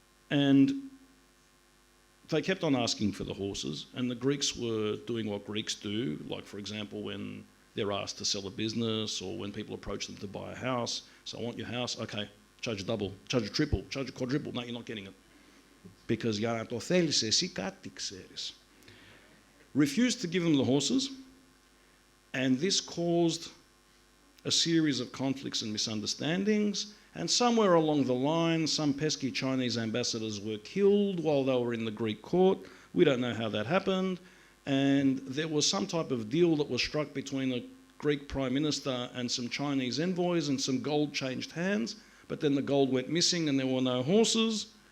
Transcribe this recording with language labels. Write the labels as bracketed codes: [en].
[en] And they kept on asking for the horses, and the Greeks were doing what Greeks do, like, for example, when they're asked to sell a business or when people approach them to buy a house. So I want your house, okay, charge a double, charge a triple, charge a quadruple. No, you're not getting it. Because [el] για να το θέλεις εσύ κάτι ξέρεις. [en] Refused to give them the horses, and this caused a series of conflicts and misunderstandings, and somewhere along the line, some pesky Chinese ambassadors were killed while they were in the Greek court. We don't know how that happened. And there was some type of deal that was struck between a Greek prime minister and some Chinese envoys, and some gold changed hands, but then the gold went missing and there were no horses.